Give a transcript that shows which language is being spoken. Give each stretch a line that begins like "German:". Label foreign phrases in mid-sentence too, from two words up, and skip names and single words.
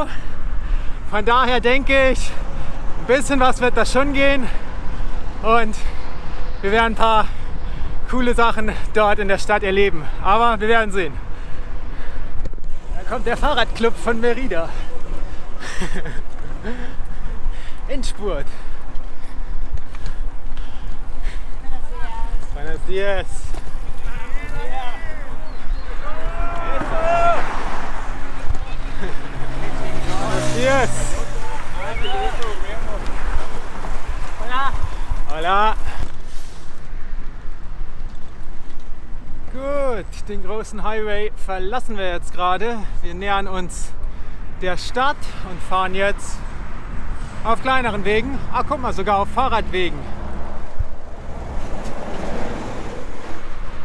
German: Von daher denke ich, ein bisschen was wird das schon gehen und wir werden ein paar coole Sachen dort in der Stadt erleben. Aber wir werden sehen. Da kommt der Fahrradclub von Mérida. Endspurt.
Spanish: Buenos días. Buenos días. Hola. Hola.
German: Gut, den großen Highway verlassen wir jetzt gerade. Wir nähern uns der Stadt und fahren jetzt auf kleineren Wegen. Ah, guck mal, sogar auf Fahrradwegen.